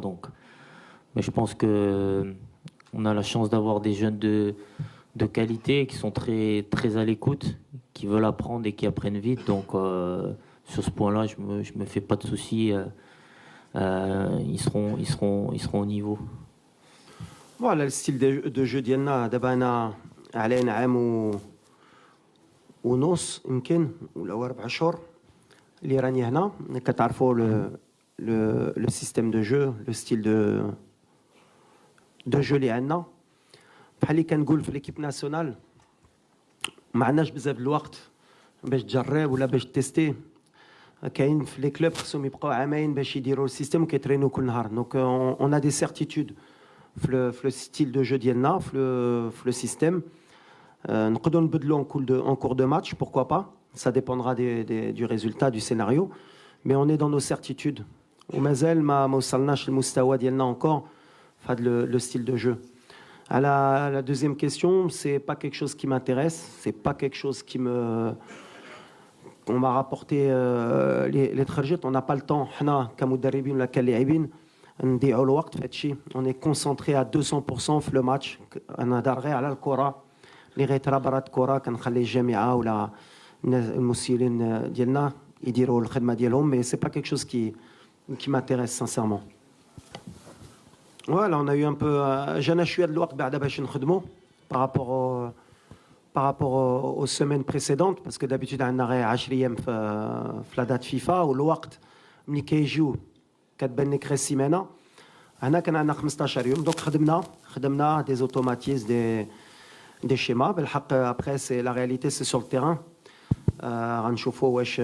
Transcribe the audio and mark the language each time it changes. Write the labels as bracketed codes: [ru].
[fr] Donc, mais je pense que on a la chance d'avoir des jeunes de qualité qui sont très à l'écoute, qui veulent apprendre et qui apprennent vite. Donc, sur ce point-là, je me fais pas de soucis. Ils seront au niveau. Voilà le style de jeu [ar] ديالنا دابا انا علينا عام ونص يمكن ولا 4 شهور اللي راني هنا كتعرفوا [fr] le système de jeu, le style [ar] de jeu اللي عندنا بحال اللي كنقول في ليكيب ناسيونال ما عندناش بزاف الوقت باش تجرب ولا باش تيستي كاين في لي كلوب خصهم يبقاو عامين باش يديروا السيستم وكيترينو كل نهار دونك اون ا دي سيرتيتود في [fr] le style de jeu [ar] ديالنا في le système نقدروا نبدلوا [fr] en cours de match pourquoi pas ça dépendra du résultat du scénario mais on est dans nos certitudes [ar] ومازال ما وصلناش للمستوى ديالنا encore في هذا le style de jeu. [fr] À la deuxième question, c'est pas quelque chose qui m'intéresse, c'est pas quelque chose qui me on m'a rapporté les trajets, on n'a pas le temps [ar] حنا كمدربين ولا كلاعبين نضيعوا الوقت في هذا الشيء. [fr] On est concentré à 200% في le match. [ar] انا دار غير على الكره اللي غيترا برا الكره كنخلي الجامعه ولا المسؤولين ديالنا يديروا الخدمه ديالهم [fr] mais c'est pas quelque chose qui m'intéresse sincèrement. Voilà, on a eu un peu [ar] جانا شويه د الوقت بعدا باش نخدموا [fr] par rapport aux semaines précédentes parce que d'habitude [ar] عندنا غير 10 ايام في la date FIFA والوقت ملي كيجيو كتبان لك غير السيمانه هنا كان عندنا 15 يوم دونك خدمنا [fr] des automatismes des schémas [ar] بالحق [fr] après c'est la réalité c'est sur le terrain [ar] غنشوفوا